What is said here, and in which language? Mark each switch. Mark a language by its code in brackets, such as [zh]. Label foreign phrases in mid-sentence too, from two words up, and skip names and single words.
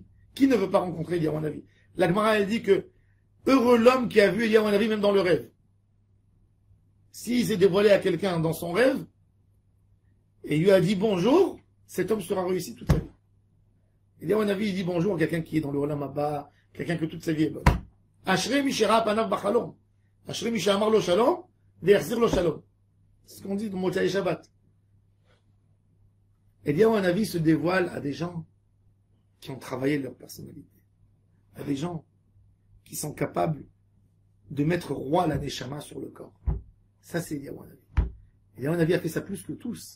[fr] Qui ne veut pas rencontrer Eliyahu Hanavi? La Gemara, elle dit que heureux l'homme qui a vu Eliyahu Hanavi même dans le rêve. S'il s'est dévoilé à quelqu'un dans son rêve, et il lui a dit bonjour, cet homme sera réussi toute sa vie. Eliyahu Hanavi, il dit bonjour à quelqu'un qui est dans le [he] עולם הבא, [fr] quelqu'un que toute sa vie est bonne. [he] אשרי מי שראה פניו בחלום. אשרי מי שאמר לו שלום, והחזיר לו שלום. [fr] C'est ce qu'on dit dans [he] מוצאי שבת. [fr] Eliyahu Hanavi se dévoile à des gens qui ont travaillé leur personnalité. À des gens qui sont capables de mettre roi la neshama sur le corps. Ça, c'est Eliyahu Hanavi. Eliyahu Hanavi a fait ça plus que tous.